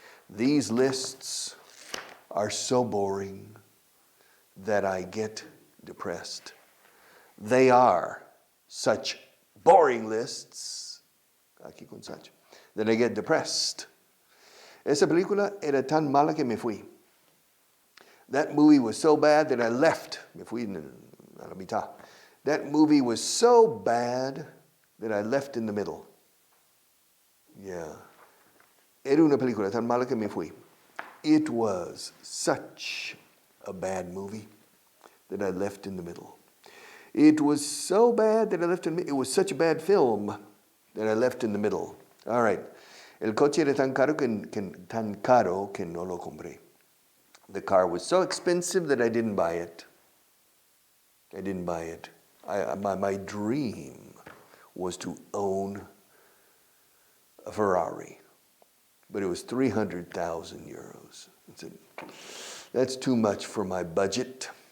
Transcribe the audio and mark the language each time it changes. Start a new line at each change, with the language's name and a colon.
English: These lists are so boring that I get depressed. They are such boring lists,
Spanish: aquí con
English: such, that I get depressed.
Spanish: Esa película era tan mala que me fui.
English: That movie was so bad that I left.
Spanish: Me fui a la mitad.
English: That movie was so bad that I left in the middle. Yeah.
Spanish: Era una película tan mala que me fui.
English: It was such a bad movie that I left in the middle. It was so bad that I left in the middle. It was such a bad film that I left in the middle. All right.
Spanish: El coche era tan caro que no lo compré.
English: The car was so expensive that I didn't buy it. My dream was to own a Ferrari, but it was 300,000 euros. I said, that's too much for my budget.